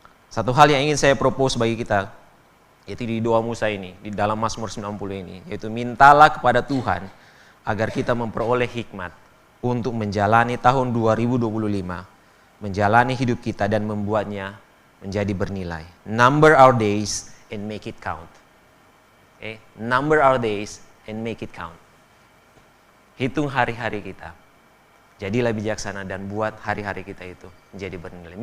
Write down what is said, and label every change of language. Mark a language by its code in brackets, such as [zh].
[id] Satu hal yang ingin saya propose bagi kita, yaitu di doa Musa ini, di dalam Mazmur 90 ini, yaitu mintalah kepada Tuhan agar kita memperoleh hikmat untuk menjalani tahun 2025, menjalani hidup kita dan membuatnya menjadi bernilai. [en] Number our days and make it count. Okay? Number our days and make it count. [id] Hitung hari-hari kita. Jadilah bijaksana dan buat hari-hari kita itu menjadi bernilai.